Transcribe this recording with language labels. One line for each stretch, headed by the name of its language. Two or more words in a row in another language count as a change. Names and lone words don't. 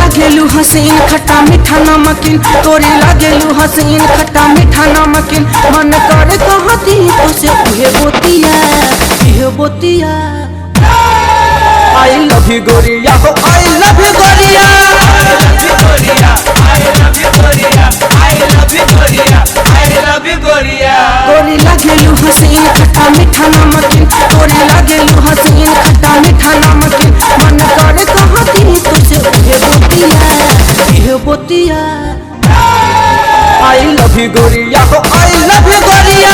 Bhojpuri: लागेलू हसीन खट्टा मीठा नमकीन, तोरी लागेलू हसीन खट्टा मीठा नमकीन। मन करे कहती तुझसे उहे बोतिया इहे बोतिया।
English: I love you
Bhojpuri: गोरिया हो
English: I love you गोरिया, I love you गोरिया, I love you गोरिया, I love you गोरिया, I love you गोरिया।
Bhojpuri: तोरी लागेलू हसीन खट्टा मीठा नमकीन, तोरी लागेलू हसीन खट्टा मीठा नमकीन। मन करे कहती तुझसे उहे बोतिया इहे बोतिया।
English: I love you
Bhojpuri: गोरिया हो
English: I love you गोरिया,